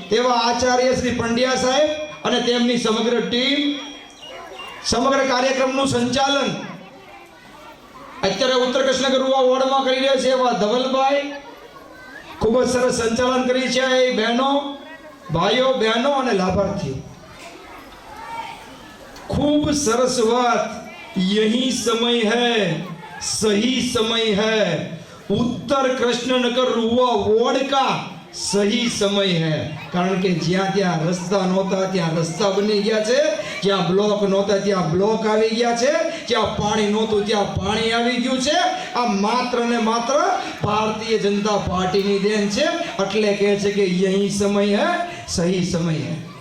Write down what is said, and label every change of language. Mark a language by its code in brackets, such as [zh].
[gu] તેવા આચાર્ય શ્રી પંડ્યા સાહેબ અને તેમની સમગ્ર ટીમ, સમગ્ર કાર્યક્રમનું સંચાલન અત્યારે ઉત્તર કૃષ્ણનગર વોર્ડમાં કરી રહ્યા છે એવા ધવલભાઈ ખૂબ જ સરસ સંચાલન કરી છે. એ બહેનો, ભાઈઓ, બહેનો અને લાભાર્થીઓ, खूब सरस बात. [hi] यही समय है, सही समय है. उत्तर कृष्णनगर रुआ वोर्ड का सही समय है. [gu] कारण के જ્યાં ત્યાં રસ્તા નહોતા ત્યાં રસ્તા બની ગયા છે, જ્યાં બ્લોક નહોતા ત્યાં બ્લોક આવી ગયા છે, જ્યાં પાણી નહોતું ત્યાં પાણી આવી ગયું છે. આ માત્ર ને માત્ર ભારતીય જનતા પાર્ટીની દેન છે. એટલે કહે છે કે [hi] યહી સમય હે, સહી સમય હે.